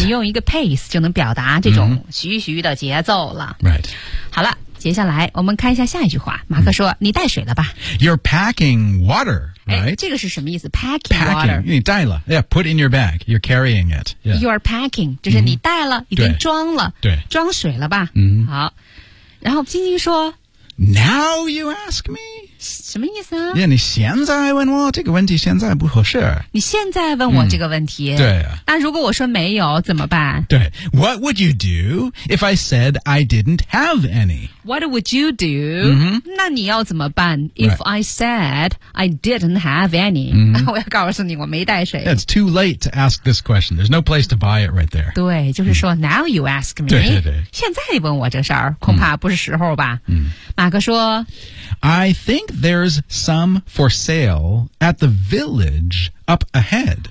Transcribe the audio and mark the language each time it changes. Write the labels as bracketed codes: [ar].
[zh] 你用一个 pace 就能表达这种徐徐的节奏了。 [en] Mm-hmm. Right. [zh] 好了。接下来我们看一下下一句话马克说、你带水了吧 [en] You're packing water、right? [zh] 这个是什么意思 [en] packing water [zh] 你带了 [en] yeah, Put in your bag You're carrying it、yeah. You're packing [zh] 就是你带了、已经装了对装水了吧、好然后晶晶说 [en] Now you ask me [zh] 什么意思啊 yeah, 你现在问我这个问题现在不合适你现在问我这个问题、对、那如果我说没有怎么办 [en] 对 What would you do if I said I didn't have any What would you do?、 Mm-hmm. [zh] 那你要怎么办 [en] ?If、right. I said I didn't have any,、 [zh] 我要告诉你我没带水。 [en] It's too late to ask this question. There's no place to buy it right there. [zh] 对就是说、 [en] now you ask me. [zh] 对。现在你问我这事儿恐怕不是时候吧。马克说 [en] I think there's some for sale at the village up ahead.